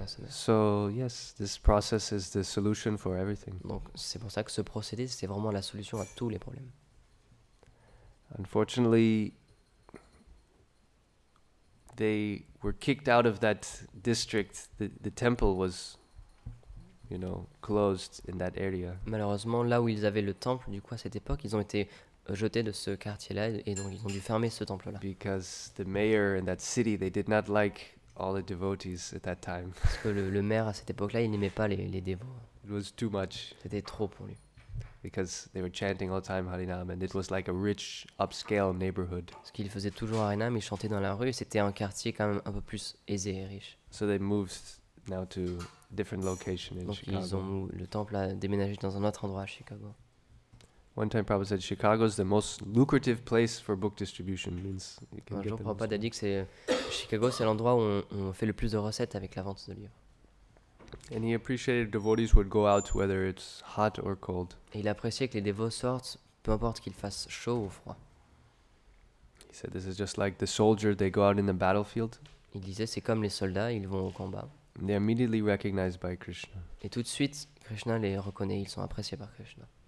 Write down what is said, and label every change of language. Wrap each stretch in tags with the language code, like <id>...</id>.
<en>So yes, this process is the solution for everything.</en> <fr>Donc c'est pour ça que ce procédé, c'est vraiment la solution à tous les problèmes.</fr> <en>Unfortunately, they were kicked out of that district. The temple was, closed in that area.</en> <fr>Malheureusement, là où ils avaient le temple, du coup à cette époque, ils ont été jetés de ce quartier-là et donc ils ont dû fermer ce temple-là.</fr> <en>Because the mayor in that city, they did not like all the devotees at that time.</en> <fr>Parce que le maire à cette époque-là, il n'aimait pas les dévots.</fr> <en>It was too much.</en> <fr>C'était trop pour lui.</fr> <en>Because they were chanting all the time Harinam, and it was like a rich, upscale neighborhood.</en> <fr>Parce qu'il faisait toujours Harinam, il chantait dans la rue, c'était un quartier quand même un peu plus aisé et riche.</fr> <en>So they moved now to a different location in</en> <fr>Donc</fr> <en>Chicago.</en> <fr>le temple a déménagé dans un autre endroit à Chicago.</fr> <en>One time Prabhupada said Chicago is the most lucrative place for book distribution. Means you can</en> <fr>Un</fr> <en>get</en> <fr>jour,</fr> <en>the</en> <fr>Prabhupada a dit que Chicago, c'est l'endroit où on fait le plus de recettes avec la vente de livres.</fr> <en>And he appreciated devotees would go out whether it's hot or cold.</en> <fr>Et il appréciait que les dévots sortent, peu importe qu'il fasse chaud ou froid.</fr> <en>He said this is just like the soldier, they go out in the battlefield,</en> <fr>Il disait, c'est comme les soldats, ils vont au combat.</fr> <en>and they're immediately recognized by Krishna.</en> <fr>Et tout de suite, Krishna les reconnaît, ils sont appréciés par Krishna.</fr>